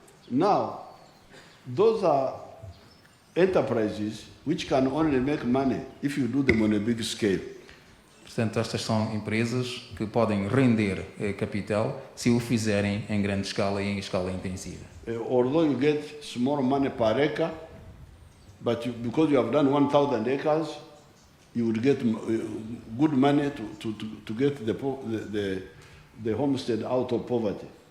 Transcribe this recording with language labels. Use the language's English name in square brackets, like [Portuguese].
[English] Now, those are enterprises which can only make money if you do them on a big scale. [Portuguese] Portanto, estas são empresas que podem render capital se o fizerem em grande escala e em escala intensiva. [English] Although you get small money per acre, but because you have done 1,000 acres, you would get good money to get the homestead out of poverty.